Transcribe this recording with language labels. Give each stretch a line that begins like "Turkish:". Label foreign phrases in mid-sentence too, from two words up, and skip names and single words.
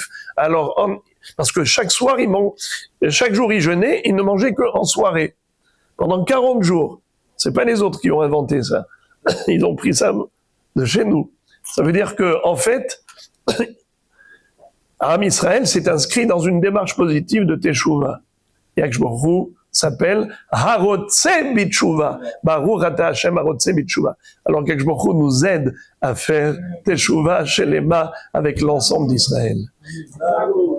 French: Alors, parce que chaque jour, ils jeûnaient, ils ne mangeaient qu'en soirée. Pendant 40 jours. C'est pas les autres qui ont inventé ça. Ils ont pris ça de chez nous. Ça veut dire que, en fait, Am Israël s'est inscrit dans une démarche positive de Teshuvah.
Hebrew: הקדוש ברוך הוא s'appelle הרוצה בתשובה. ברוך אתה השם הרוצה בתשובה.
French: Alors
Hebrew: הקדוש ברוך הוא
French: nous aide à faire
Hebrew: תשובה שלמה
French: avec l'ensemble d'Israël.